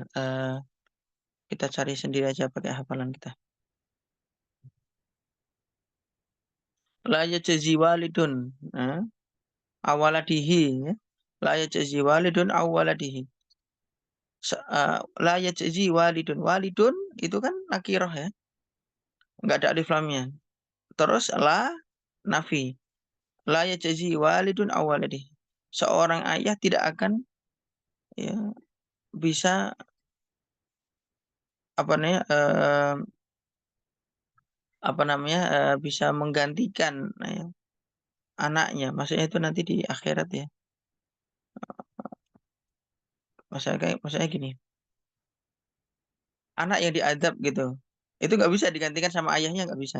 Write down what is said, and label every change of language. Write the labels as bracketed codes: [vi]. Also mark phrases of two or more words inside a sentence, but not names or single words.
[id] Kita cari sendiri aja pakai hafalan kita. [ar] لا يجزي والد عن ولده ya. لا يجزي والد عن ولده. لا يجزي والد. [id] Walidun itu kan nakirah ya. Enggak ada alif lamnya. Terus [ar] لا نافية. لا يجزي والد عن ولده. [id] Seorang ayah tidak akan ya bisa apa namanya bisa menggantikan ya, anaknya. Maksudnya itu nanti di akhirat ya. Maksudnya gini, anak yang diadab gitu, itu nggak bisa digantikan sama ayahnya, nggak bisa.